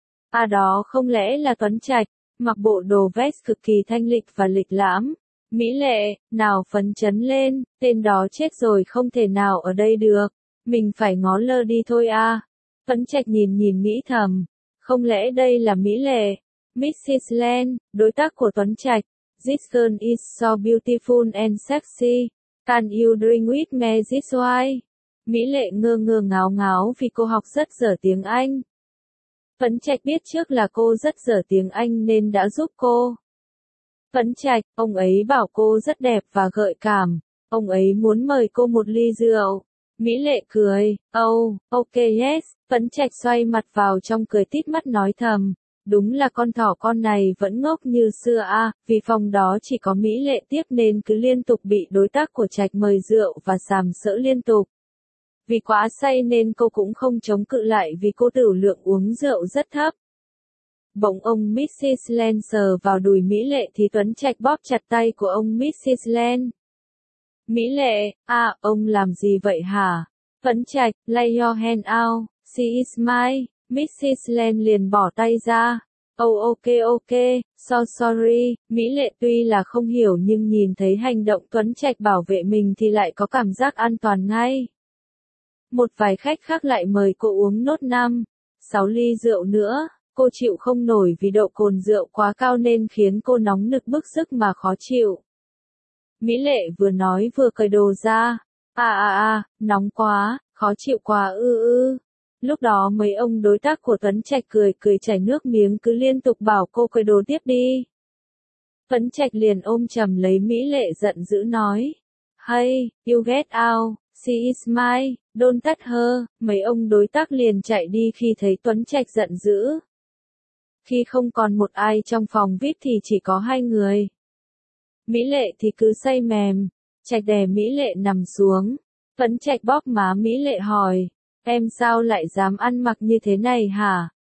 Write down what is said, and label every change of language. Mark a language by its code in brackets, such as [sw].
[vi] À đó không lẽ là Tuấn Trạch, mặc bộ đồ vest cực kỳ thanh lịch và lịch lãm. Mỹ Lệ, nào phấn chấn lên, tên đó chết rồi không thể nào ở đây được, mình phải ngó lơ đi thôi à. Tuấn Trạch nhìn nghĩ thầm, không lẽ đây là Mỹ Lệ, Mrs. Len, đối tác của Tuấn Trạch. [en] This girl is so beautiful and sexy. Can you drink with me this wine? [vi] Mỹ Lệ ngơ ngơ ngáo ngáo vì cô học rất dở tiếng Anh. Tuấn Trạch biết trước là cô rất dở tiếng Anh nên đã giúp cô. Tuấn Trạch, ông ấy bảo cô rất đẹp và gợi cảm. Ông ấy muốn mời cô một ly rượu. Mỹ Lệ cười, oh, ok yes. Tuấn Trạch xoay mặt vào trong cười tít mắt nói thầm. Đúng là con thỏ con này vẫn ngốc như xưa à, vì phòng đó chỉ có Mỹ Lệ tiếp nên cứ liên tục bị đối tác của Trạch mời rượu và sàm sỡ liên tục. Vì quá say nên cô cũng không chống cự lại vì cô tửu lượng uống rượu rất thấp. Bỗng ông Mrs. Len sờ vào đùi Mỹ Lệ thì Tuấn Trạch bóp chặt tay của ông Mrs. Len. Mỹ Lệ, à, ông làm gì vậy hả? [en] Tuấn Trạch, lay your hand out, she is mine. [vi] Mrs. Len liền bỏ tay ra. Oh ok ok, so sorry. Mỹ Lệ tuy là không hiểu nhưng nhìn thấy hành động Tuấn Trạch bảo vệ mình thì lại có cảm giác an toàn ngay. Một vài khách khác lại mời cô uống nốt 5-6 ly rượu nữa. Cô chịu không nổi vì độ cồn rượu quá cao nên khiến cô nóng nực bức sức mà khó chịu. Mỹ Lệ vừa nói vừa cởi đồ ra. À, nóng quá, khó chịu quá ư. Lúc đó mấy ông đối tác của Tuấn Trạch cười chảy nước miếng cứ liên tục bảo cô cởi đồ tiếp đi. Tuấn Trạch liền ôm chầm lấy Mỹ Lệ giận dữ nói. [en] Hey, you get out, she is mine, don't touch her. [vi] Mấy ông đối tác liền chạy đi khi thấy Tuấn Trạch giận dữ. Khi không còn một ai trong phòng VIP thì chỉ có 2 người. Mỹ Lệ thì cứ say mềm. Trạch đè Mỹ Lệ nằm xuống. Tuấn Trạch bóp má Mỹ Lệ hỏi. Em sao lại dám ăn mặc như thế này hả?